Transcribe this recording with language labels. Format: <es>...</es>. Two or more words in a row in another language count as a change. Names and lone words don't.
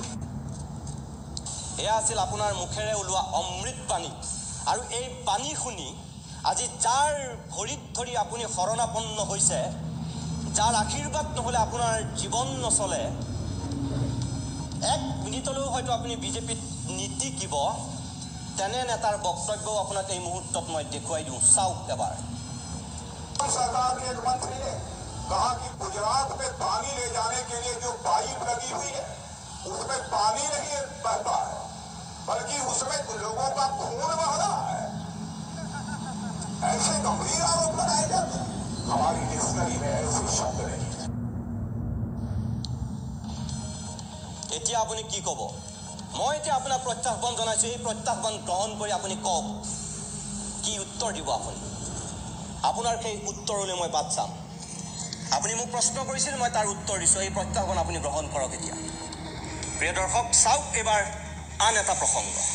<as>এয়া আছিল আপোনাৰ মুখেৰে ওলোৱা অমৃত পানী আৰু এই পানী শুনি আজি যাৰ ভৰিত ধৰি আপুনি শৰণাপন্ন হৈছে যাৰ আশীৰ্বাদ নহ'লে আপোনাৰ জীৱন নচলে এক মিনিটলৈও হয়তো আপুনি বিজেপিত নীতিকিব তেনে নেতাৰ বক্তব্যও আপোনাক এই মুহূৰ্তত মই দেখুৱাই দিওঁ চাওক এবাৰ</as> <hi>सरकार के एक मंत्री ने कहा कि गुजरात में पानी ले जाने के लिए जो पाइप लगी हुई है उसमें पानी नहीं बहता है बल्कि उसमें लोगों का खून बह रहा है ऐसे गंभीर आरोप लगाए जाते हैं हमारी डिक्शनरी में ऐसे शब्द नहीं</hi> <as>এতিয়া আপুনি কি ক'ব মই এতিয়া আপোনাক প্ৰত্যাহ্বান জনাইছোঁ এই প্ৰত্যাহ্বান গ্ৰহণ কৰি আপুনি কওক কি উত্তৰ দিব আপুনি আপোনাৰ সেই উত্তৰলৈ মই বাট চাম আপুনি মোক প্ৰশ্ন কৰিছিল মই তাৰ উত্তৰ দিছোঁ এই প্ৰত্যাহ্বান আপুনি গ্ৰহণ কৰক এতিয়া প্ৰিয় দৰ্শক চাওক এবাৰ আন এটা প্ৰসংগ</as>